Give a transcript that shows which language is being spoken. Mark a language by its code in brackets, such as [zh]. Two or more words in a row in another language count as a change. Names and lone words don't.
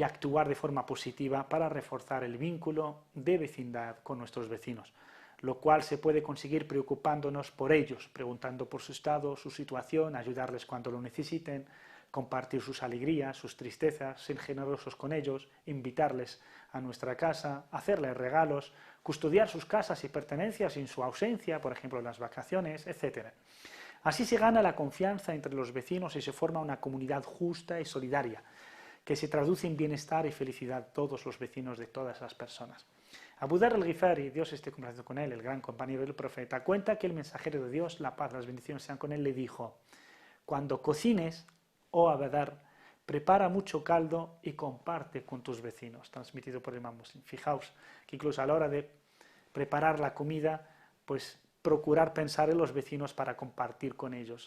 [es] actuar de forma positiva para reforzar el vínculo de vecindad con nuestros vecinos, lo cual se puede conseguir preocupándonos por ellos, preguntando por su estado, su situación, ayudarles cuando lo necesiten, compartir sus alegrías, sus tristezas, ser generosos con ellos, invitarles a nuestra casa, hacerles regalos, custodiar sus casas y pertenencias en su ausencia, por ejemplo en las vacaciones, etc. Así se gana la confianza entre los vecinos y se forma una comunidad justa y solidaria, que se traduce en bienestar y felicidad todos los vecinos de todas las personas. Abu Dharr al-Ghifari, Dios esté complacido con él, el gran compañero del profeta, cuenta que el mensajero de Dios, la paz, las bendiciones sean con él, le dijo: cuando cocines, oh Abu Dharr, prepara mucho caldo y comparte con tus vecinos, transmitido por el Imam Muslim. Fijaos que incluso a la hora de preparar la comida, pues procurar pensar en los vecinos para compartir con ellos.